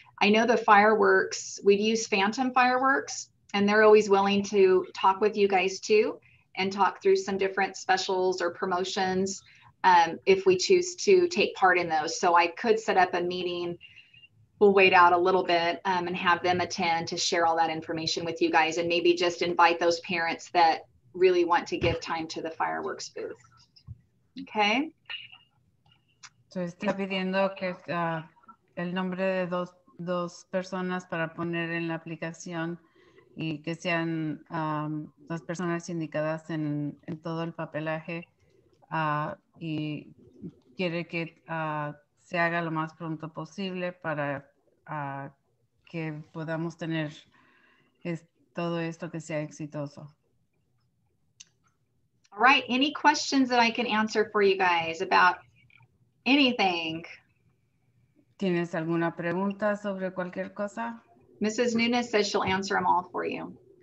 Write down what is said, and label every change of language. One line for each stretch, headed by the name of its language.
English: I know the fireworks, we'd use Phantom Fireworks, and they're always willing to talk with you guys too and talk through some different specials or promotions if we choose to take part in those. So I could set up a meeting. We'll wait out a little bit and have them attend to share all that information with you guys, and maybe just invite those parents that really want to give time to the fireworks booth. Okay.
Spanish: So está pidiendo que el nombre de dos personas para poner en la aplicación y que sean las personas indicadas en todo el papelaje y quiere que se haga lo más pronto posible para que podamos tener todo esto que sea exitoso.
English: All right, any questions that I can answer for you guys about anything?
Spanish: ¿Tienes alguna pregunta sobre cualquier cosa?
English: Mrs. Nunes says she'll answer them all for you.